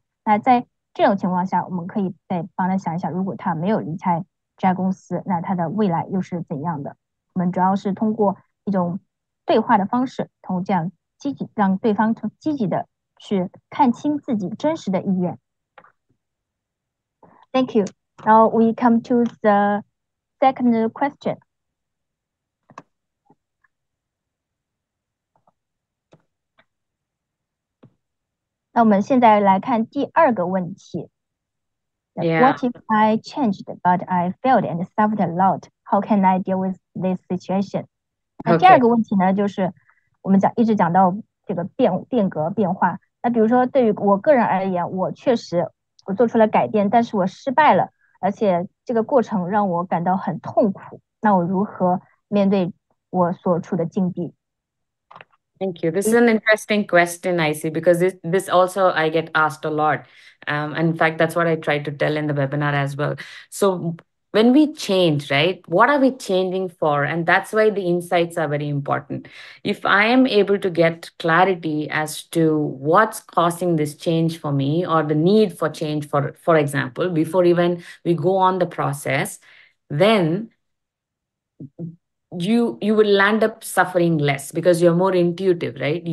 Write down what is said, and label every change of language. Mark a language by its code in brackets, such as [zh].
[zh] 那在这种情况下，我们可以再帮他想一想，如果他没有离开这家公司，那他的未来又是怎样的？我们主要是通过一种对话的方式，通过这样让对方从积极的去看清自己真实的意愿。 [en] Thank you. Now we come to the second question. [zh] 那我们现在来看第二个问题。 [en] Yeah. What if I changed, but I failed and suffered a lot? How can I deal with this situation? [zh] 那第二 [en] Okay. [zh] 个问题呢，就是我们一直讲到这个变革变化。那比如说对于我个人而言，我做出了改变，但是我失败了，而且这个过程让我感到很痛苦。那我如何面对我所处的境地？ [en] Thank you. This is an interesting question, I see, because this also I get asked a lot. And in fact, that's what I try to tell in the webinar as well. So when we change, right, what are we changing for? And that's why the insights are very important. If I am able to get clarity as to what's causing this change for me or the need for change, for example, before even we go on the process, then you will land up suffering less because you're more intuitive, right?